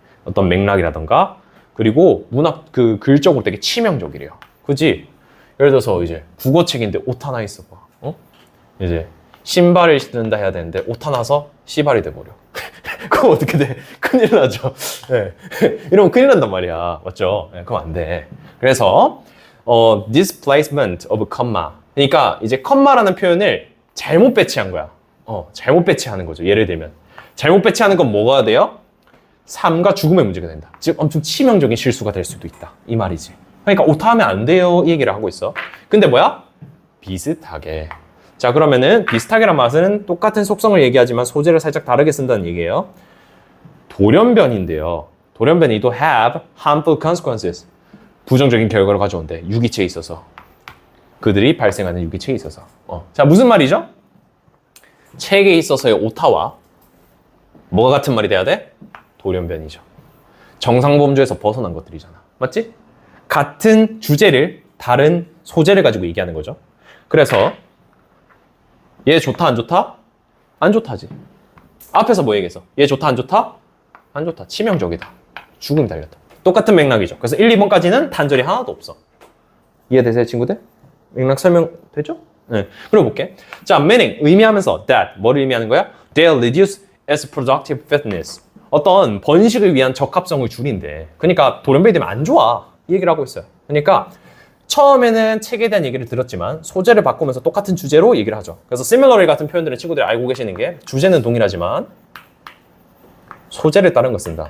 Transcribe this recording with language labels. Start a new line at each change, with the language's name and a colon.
Korean: 어떤 맥락이라던가 그리고 문학 그 글적으로 되게 치명적이래요. 그지? 예를 들어서 이제 국어책인데 오타 있어 봐. 어? 이제 신발을 신는다 해야 되는데 오타 나서 씨발이 돼버려. 그럼 어떻게 돼? 큰일 나죠. 네. 이러면 큰일 난단 말이야. 맞죠? 네, 그럼 안 돼. 그래서
English: displacement of comma.
Korean: 그러니까 이제 컴마라는 표현을 잘못 배치한 거야. 잘못 배치하는 거죠. 예를 들면 잘못 배치하는 건 뭐가 돼요? 삶과 죽음의 문제가 된다. 즉 엄청 치명적인 실수가 될 수도 있다. 이 말이지. 그러니까 오타하면 안 돼요. 이 얘기를 하고 있어. 근데 뭐야? 비슷하게. 자, 그러면은 비슷하게란 말은 똑같은 속성을 얘기하지만 소재를 살짝 다르게 쓴다는 얘기예요. 돌연변인데요. 돌연변이도
English: have harmful consequences.
Korean: 부정적인 결과를 가져온대. 유기체에 있어서. 그들이 발생하는 유기체에 있어서. 자, 무슨 말이죠? 책에 있어서의 오타와 뭐가 같은 말이 돼야 돼? 돌연변이죠. 정상범주에서 벗어난 것들이잖아. 맞지? 같은 주제를 다른 소재를 가지고 얘기하는 거죠. 그래서 얘 좋다 안 좋다? 안 좋다지. 앞에서 뭐 얘기했어? 얘 좋다 안 좋다? 안 좋다. 치명적이다. 죽음이 달렸다. 똑같은 맥락이죠. 그래서 1, 2번까지는 단절이 하나도 없어. 이해되세요, 친구들? 맥락 설명되죠? 네. 그럼 볼게. 자, meaning, 의미하면서 that, 뭐를 의미하는 거야?
English: They'll reduce its productive fitness.
Korean: 어떤 번식을 위한 적합성을 줄인대. 그러니까 돌연변이 되면 안 좋아. 이 얘기를 하고 있어요. 그러니까 처음에는 책에 대한 얘기를 들었지만 소재를 바꾸면서 똑같은 주제로 얘기를 하죠. 그래서 similarly 같은 표현들은 친구들이 알고 계시는 게 주제는 동일하지만 소재를 다른 거 쓴다.